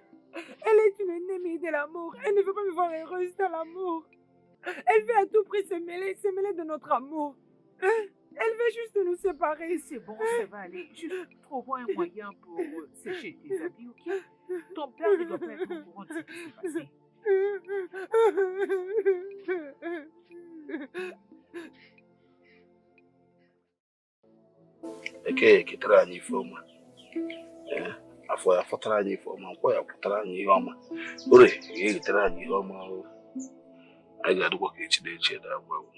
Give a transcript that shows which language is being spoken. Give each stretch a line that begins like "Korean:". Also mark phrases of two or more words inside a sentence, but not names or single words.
French: Elle est une ennemie de l'amour. Elle ne veut pas me voir heureuse dans l'amour. Elle veut à tout prix se mêler de notre amour. Hein? Elle veut juste nous séparer. C'est bon, ça va aller. Juste trouvons un moyen pour sécher tes habits, ok? Ton père ne doit pas être au courant de ce qui s'est passé.
Igbo: Eke ketara anyị ife ọma afọ ya fọtara anyị ife ọma nkwọ ya pụtara anyị ihe ọma ore ya egetara anyị ihe ọma anyị ga-adịkwa ka echi na-echi ede agwa